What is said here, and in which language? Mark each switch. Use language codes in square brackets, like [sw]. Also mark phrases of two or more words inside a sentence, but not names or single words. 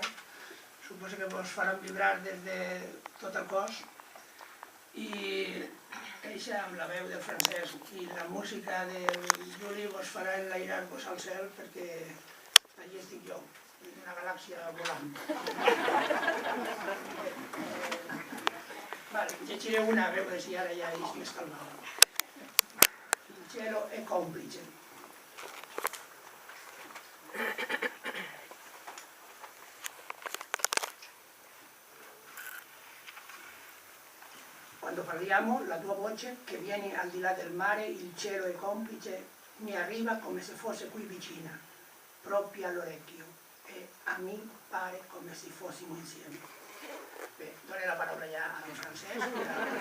[ca] Suposo que vos faran vibrar des de tot el cos i eixa amb la veu del Francesc i la música del Juli vos farà enlairar-vos al cel perquè allí estic jo, en una galàxia volant. Vale, llegiré una, a veure si ara ja és més calmada. [it] Il cielo è complice. Quando parliamo, la tua voce, che viene al di là del mare, il cielo è complice, mi arriva come se fosse qui vicina, proprio all'orecchio, e a me pare come se fossimo insieme. [ca] Beh, [it] dono la parola [ca] ja a Francesc,